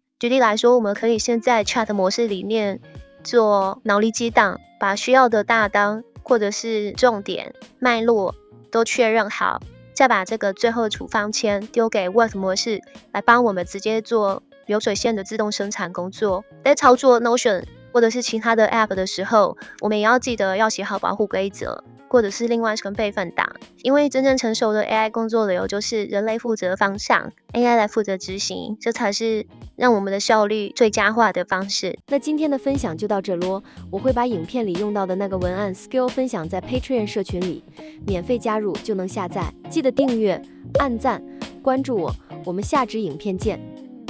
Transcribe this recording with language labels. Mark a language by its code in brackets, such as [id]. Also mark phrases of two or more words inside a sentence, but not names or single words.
[zh] 舉例來說，我們可以先在 Chat 模式裡面做腦力激盪，把需要的大綱或者是重點脈絡都確認好，再把這個最後的處方簽丟給 Work 模式來幫我們直接做流水線的自動生產工作。在操作 Notion 或者是其他的 App 的時候，我們也要記得要寫好保護規則，或者是另外存備份檔。因為真正成熟的 AI 工作流就是人類負責方向， AI 來負責執行，這才是讓我們的效率最佳化的方式。那今天的分享就到這咯，我會把影片裡用到的那個文案 skill 分享在 Patreon 社群裡，免費加入就能下載。記得訂閱、按讚、關注我，我們下支影片見。